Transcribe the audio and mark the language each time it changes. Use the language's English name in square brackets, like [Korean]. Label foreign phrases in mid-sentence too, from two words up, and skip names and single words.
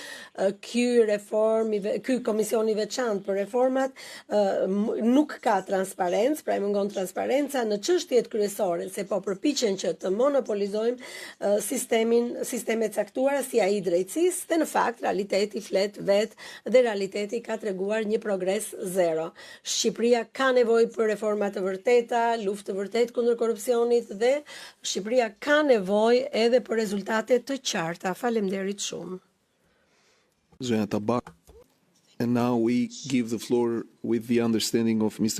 [Albanian] ky komisioni i veçantë për reformat nuk ka transparencë, pra i mungon transparenca në çështjet kryesore, se po përpiqen që të monopolizojmë sistemet caktuara si ai drejtësisë, dhe në fakt realiteti flet vetë dhe realiteti ka treguar një progres zero. Shqipëria ka nevojë për reforma të vërteta, luftë të vërtetë kundër korrupsionit dhe Shqipëria ka nevojë edhe për rezultate të qarta. Faleminderit shumë. Zonja Tabak. [English] And now we give the floor with the understanding of Mr.